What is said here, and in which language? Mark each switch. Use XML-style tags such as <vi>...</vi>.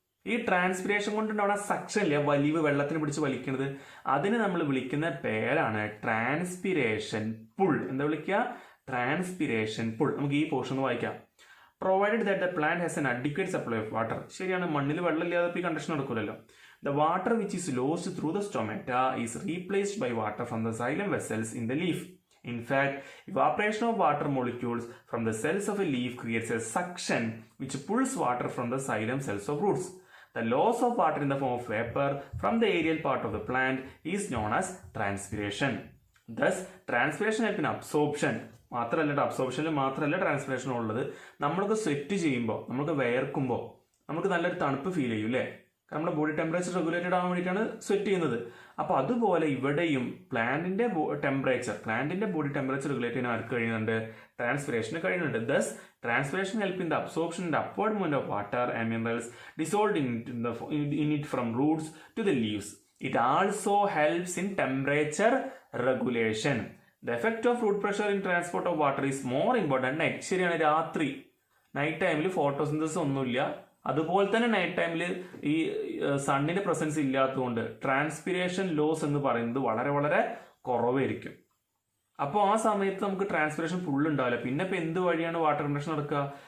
<ml>ഈ transpiration കൊണ്ടുണ്ടാവുന്ന suction ഇല്ല, വലിവ്, വെള്ളത്തിന് പിടിച്ച് വലിക്കുന്നത്, അതിന് നമ്മൾ വിളിക്കുന്ന പേരാണ് ട്രാൻസ്പിരേഷൻ പുൾ. എന്താ വിളിക്കുക? Transpiration pull. നമുക്ക് ഈ പോർഷൻ വായിക്കാം.</ml> <en>Provided that the plant has an adequate supply of water.</en> <ml>ശരിയാണ്, മണ്ണിൽ വെള്ളം ഇല്ലാതെ ഈ conduction നടക്കില്ലല്ലോ.</ml> <en>The water which is lost through the stomata is replaced by water from the xylem vessels in the leaf. In fact, evaporation of water molecules from the cells of a leaf creates a suction which pulls water from the xylem cells of roots. The loss of water in the form of vapor from the aerial part of the plant is known as transpiration. Thus, transpiration helps in absorption.</en> <ml>മാത്രമല്ല, അബ്സോർപ്ഷനിൽ മാത്രമല്ല transpiration ഉള്ളത്. നമ്മൾക്ക് sweat ചെയ്യുമ്പോൾ, നമുക്ക് വിയർക്കുമ്പോൾ നമുക്ക് നല്ലൊരു തണുപ്പ് feel ചെയ്യും അല്ലേ. നമ്മുടെ ബോഡി ടെമ്പറേച്ചർ റെഗുലേറ്റഡ് ആവാൻ വേണ്ടിയിട്ടാണ് സ്വെറ്റ് ചെയ്യുന്നത്. അപ്പോൾ അതുപോലെ ഇവിടെയും പ്ലാന്റിന്റെ ബോഡി ടെമ്പറേച്ചർ റെഗുലേറ്റ് ചെയ്യാൻ ആർക്ക് കഴിയുന്നുണ്ട്? ട്രാൻസ്പിരേഷന് കഴിയുന്നുണ്ട്.</ml> <en>Thus transpiration help in the absorption and upward movement of water and minerals dissolved in it from roots to the leaves. It also helps in temperature regulation. The effect of root pressure in transport of water is more important at night.</en> <ml>ശരിയാണ്, രാത്രി night ടൈമിൽ photosynthesis ഒന്നുമില്ല. അതുപോലെ തന്നെ night ടൈമിൽ ഈ സണ്ണിന്റെ presence ഇല്ലാത്തതുകൊണ്ട് transpiration loss എന്ന് പറയുന്നത് വളരെ വളരെ കുറവായിരിക്കും. അപ്പോൾ ആ സമയത്ത് നമുക്ക് ട്രാൻസ്പിരേഷൻ ഫുൾ ഉണ്ടാവില്ല. പിന്നെ ഇപ്പം എന്ത് വഴിയാണ് വാട്ടർ കണ്ടക്ഷൻ നടക്കുക?</ml>